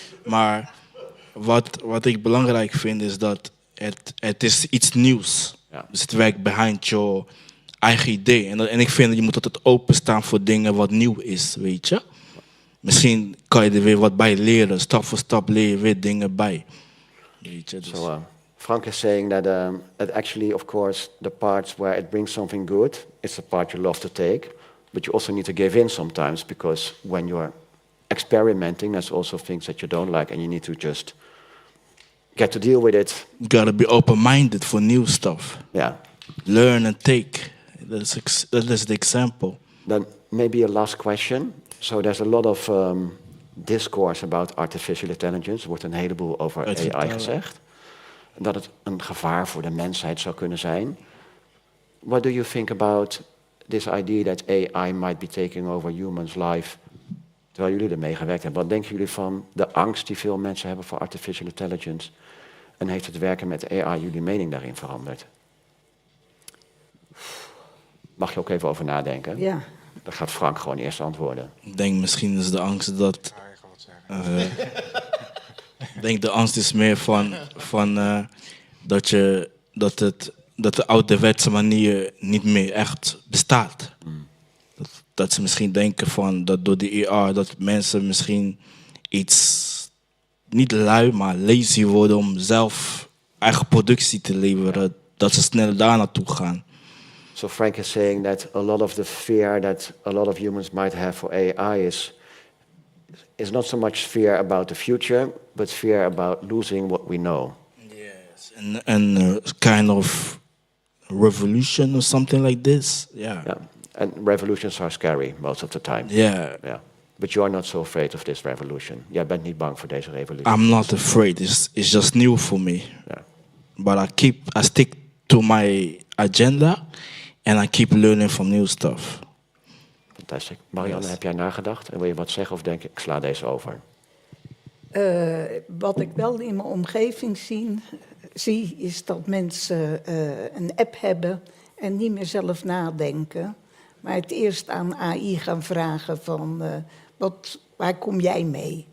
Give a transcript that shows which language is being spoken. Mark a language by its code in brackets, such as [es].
[nl] Maar wat ik belangrijk vind is dat het is iets nieuws. Ja. Dus het werkt [en] behind your [nl] eigen idee. En ik vind dat je moet altijd openstaan voor dingen wat nieuw is, weet je. Misschien kan je er weer wat bij leren. Stap voor stap leer je weer dingen bij. Weet je, dus. [en] So Frank is saying that actually, of course, the parts where it brings something good, it's the part you love to take. But you also need to give in sometimes, because when you're experimenting, there's also things that you don't like, and you need to just get to deal with it. You gotta be open-minded for new stuff. Yeah. Learn and take. That is the example. Then maybe a last question. So there's a lot of discourse about artificial intelligence. [nl] Er wordt een heleboel over AI gezegd. Dat het een gevaar voor de mensheid zou kunnen zijn. [en] What do you think about this idea that AI might be taking over humans' life? [nl] Terwijl jullie ermee gewerkt hebben. Wat denken jullie van de angst die veel mensen hebben voor artificial intelligence? En heeft het werken met AI jullie mening daarin veranderd? Mag je ook even over nadenken? Ja. Dan gaat Frank gewoon eerst antwoorden. Ik denk misschien is de angst dat... Ik denk de angst is meer van dat de ouderwetse manier niet meer echt bestaat. Dat ze misschien denken van dat door de AR dat mensen misschien iets niet lui, maar lazy worden om zelf eigen productie te leveren. Dat ze sneller daar naartoe gaan. [en] So Frank is saying that a lot of the fear that a lot of humans might have for AI is not so much fear about the future, but fear about losing what we know. Yes, and kind of revolution or something like this. Yeah. And revolutions are scary most of the time. Yeah. But you are not so afraid of this revolution. [nl] Jij bent niet bang voor deze revolutie. [en] I'm not afraid. It's just new for me. Yeah. But I stick to my agenda and I keep learning from new stuff. [nl] Fantastisch. Marianne, heb jij nagedacht? En wil je wat zeggen of denk ik sla deze over? Wat ik wel in mijn omgeving zie is dat mensen een app hebben en niet meer zelf nadenken. Maar het eerst aan AI gaan vragen van waar kom jij mee?